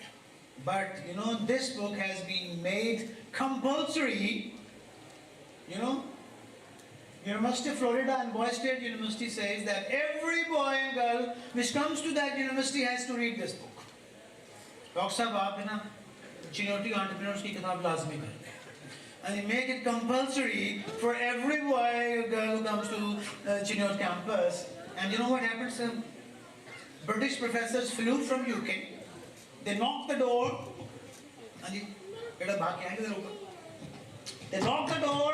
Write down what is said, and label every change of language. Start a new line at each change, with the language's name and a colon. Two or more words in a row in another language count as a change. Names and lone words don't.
English: But you know, this book has been made compulsory. You know, University of Florida and Boy State University says that every boy and girl which comes to that university has to read this book. Dr.
Urdu: صاحب، آپ نا Chiniot entrepreneurs کی کتاب لازمی کرتے ہیں.
English: And you make it compulsory for every boy or girl who comes to Chiniot campus. And you know what happens? British professors flew from UK. They knocked the door. They knocked the door.